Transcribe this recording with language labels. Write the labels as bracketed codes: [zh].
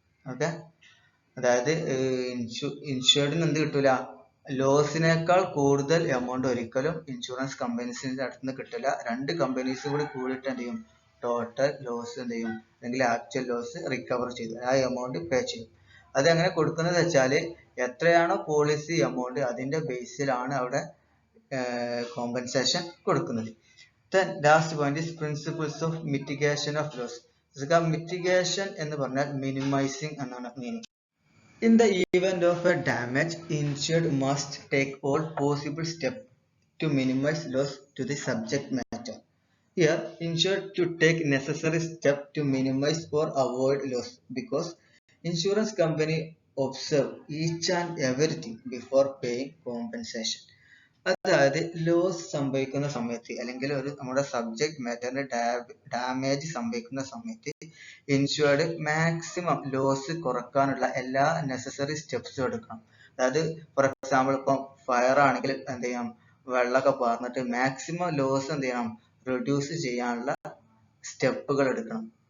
[ml] Okay, അതായത് ഇൻഷുർഡിന് എന്ത് കിട്ടൂല, ലോസിനേക്കാൾ കൂടുതൽ എമൗണ്ട് ഒരിക്കലും ഇൻഷുറൻസ് കമ്പനീസിന്റെ അടുത്ത് നിന്ന് കിട്ടില്ല. രണ്ട് കമ്പനീസ് കൂടിയിട്ട് എന്ത് ചെയ്യും, ടോട്ടൽ ലോസ് എന്ത് ചെയ്യും, അല്ലെങ്കിൽ ആക്ച്വൽ ലോസ് റിക്കവർ ചെയ്തു ആ എമൗണ്ട് പേ ചെയ്യും. അത് എങ്ങനെ കൊടുക്കുന്നത് വെച്ചാല് എത്രയാണോ പോളിസി എമൗണ്ട് അതിന്റെ ബേസിലാണ് അവിടെ കോമ്പൻസേഷൻ കൊടുക്കുന്നത്. [en] Then last point is principles of mitigation of loss. [ml] Mitigation എന്ന് പറഞ്ഞാൽ മിനിമൈസിങ് എന്നാണ് meaning. [en] In the event of a damage, insured must take all possible steps to minimize loss to the subject matter. Here, insured to take necessary steps to minimize or avoid loss because insurance company observe each and everything before paying compensation. [ml] അതായത് loss സംഭവിക്കുന്ന സമയത്ത് അല്ലെങ്കിൽ നമ്മുടെ subject മാറ്ററിന് damage സംഭവിക്കുന്ന സമയത്ത് insured maximum loss കുറക്കാനുള്ള എല്ലാ necessary സ്റ്റെപ്സും എടുക്കണം. അതായത് ഫോർ എക്സാമ്പിൾ ഇപ്പം ഫയർ ആണെങ്കിൽ എന്ത് ചെയ്യണം, വെള്ളമൊക്കെ പാർന്നിട്ട് മാക്സിമം ലോസ് എന്ത് ചെയ്യണം, റിഡ്യൂസ് ചെയ്യാനുള്ള സ്റ്റെപ്പുകൾ എടുക്കണം.